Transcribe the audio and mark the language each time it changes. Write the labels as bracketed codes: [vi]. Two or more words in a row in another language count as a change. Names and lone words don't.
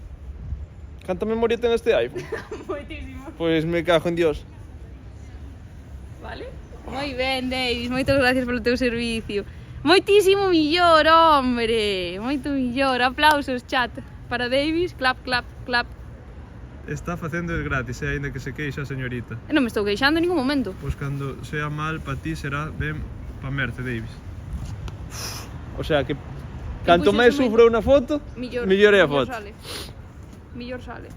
[gl] Canta memoria ten este iPhone? Moitísimo. Pois [es] me cago en Dios. [gl] vale? Moi ben, Davis, moitas gracias polo teu servicio. Moitísimo millor, hombre. Moito millor. Aplausos, chat. Para Davis, [en] clap, clap, clap. [gl] Está facendo es gratis, aínda que se queixa a señorita. Non me estou queixando en ningún momento. Pois cando sea mal pa ti será ben pa Merce, Davis. [es] O sea [gl] que canto máis sufro unha foto, mellor é a foto. Sale. Millor sale.